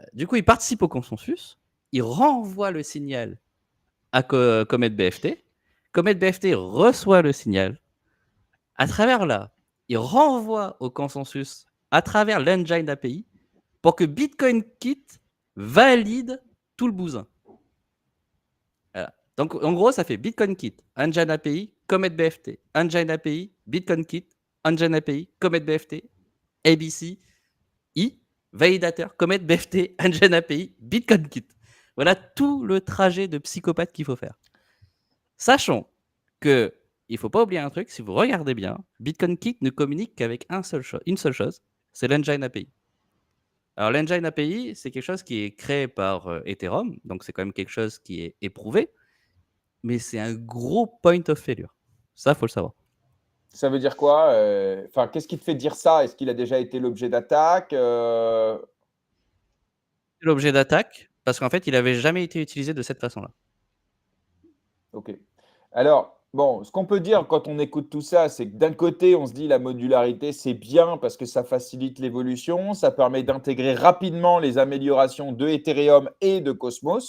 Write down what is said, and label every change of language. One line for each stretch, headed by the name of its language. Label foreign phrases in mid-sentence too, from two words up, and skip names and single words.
French: Du coup, il participe au consensus. Il renvoie le signal à Comet BFT. Comet BFT reçoit le signal. À travers là, il renvoie au consensus à travers l'engine API pour que BitcoinKit valide tout le bousin. Voilà. Donc, en gros, ça fait BitcoinKit, Engine API, Comet BFT, Engine API, BitcoinKit, Engine API, Comet BFT, ABC, validateur, Comet BFT, Engine API, BitcoinKit. Voilà tout le trajet de psychopathe qu'il faut faire. Sachons que il ne faut pas oublier un truc, si vous regardez bien, BitcoinKit ne communique qu'avec une seule chose, c'est l'Engine API. Alors, l'Engine API, c'est quelque chose qui est créé par Ethereum, donc c'est quand même quelque chose qui est éprouvé, mais c'est un gros
English: point of failure.
French: Ça, il faut le savoir. Ça veut dire quoi? Qu'est-ce qui te fait dire ça? Est-ce qu'il a déjà été l'objet d'attaque? L'objet d'attaque, parce qu'en fait, il n'avait jamais été utilisé de cette façon-là. Ok. Alors, bon, ce qu'on peut dire quand on écoute tout ça, c'est que d'un côté, on se dit la modularité, c'est bien parce que ça facilite l'évolution, ça permet d'intégrer rapidement les améliorations de Ethereum et de Cosmos.